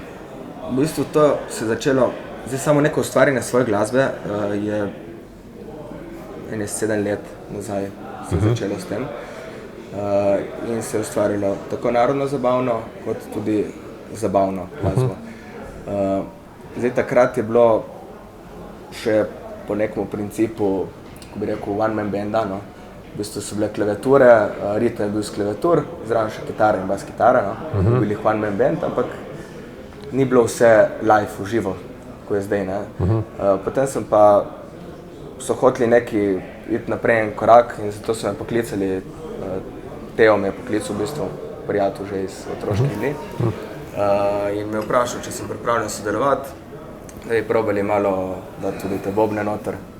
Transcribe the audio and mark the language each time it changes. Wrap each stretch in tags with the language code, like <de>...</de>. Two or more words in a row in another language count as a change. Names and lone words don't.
<sl>V bistvu to se je začelo, zdaj samo neko ustvarjanje svoje glasbe je 7 let nazaj se je začelo s tem in se je ustvarilo tako narodno-zabavno, kot tudi zabavno glasbo. Zdaj takrat je bilo še po nekem principu, ko bi rekel,</sl> <en>one-man</en> <sl>banda, no. V bistvu so bile klaviature, ritem je bil s klaviatur, zraven še kitara in bas kitara, no. Bili</sl> <en>one-man band,</en> <sl>ampak ni bilo vse live, v živo, ko je zdaj, ne. Potem so hoteli neki iti naprej en korak in zato so me poklicali, Teo me je poklical, v bistvu prijatelj že iz otroških dni, in me je vprašal, če sem pripravljen sodelovati, da bi probali malo dati tudi te bobne noter.</sl>